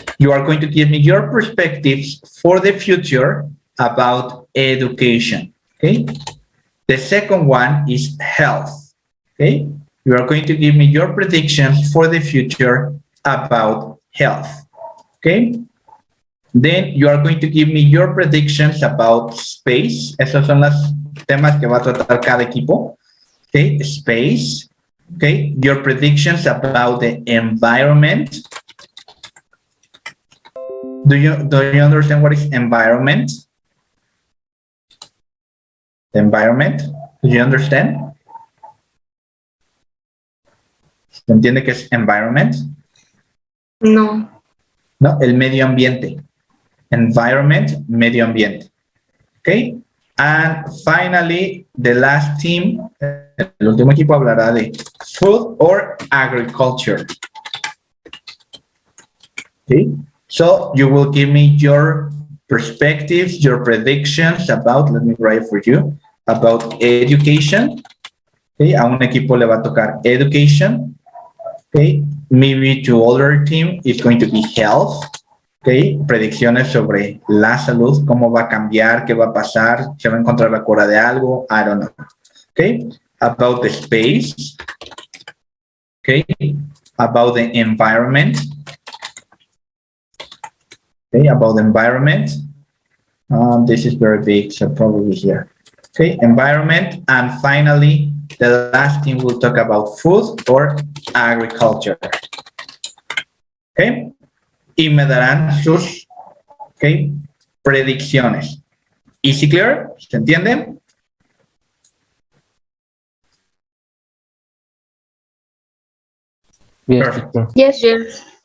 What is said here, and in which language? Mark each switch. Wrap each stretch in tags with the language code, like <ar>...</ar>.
<en>You are going to give me your perspectives for the future about education. Okay. The second one is health. Okay. You are going to give me your predictions for the future about health. Okay. Then you are going to give me your predictions about space.</en> <es>Esos son los temas que va a tratar cada equipo.</es> <en>Okay. Space. Okay. Your predictions about the environment. Do you understand what is environment? The environment. Do you understand?</en> <es>¿Se entiende qué es environment? No. No, el medio ambiente. Environment, medio ambiente. Okay.</es> <en>And finally, the last team,</en> <es>el último equipo hablará de</es> <en>food or agriculture. Okay. So you will give me your perspectives, your predictions about, let me write for you, about education. Okay.</en> <es>A un equipo le va a tocar education.</es> <en>Okay. Maybe to other team, it's going to be health.</en> <es>Okay. Predicciones sobre la salud, cómo va a cambiar, qué va a pasar, se va a encontrar la cura de algo,</es> <en>I don't know.</en> <es>Okay.</es> <en>About the space. Okay. About the environment. Okay. About the environment. This is very big, so probably here. Okay. Environment. And finally, the last thing we'll talk about food or agriculture. Okay.</en> <es>Y me darán sus predicciones.</es> <en>¿Easy clear?</en> <es>¿Se entiende?</es> <en>Yes, Perfect. teacher. Yes.</en>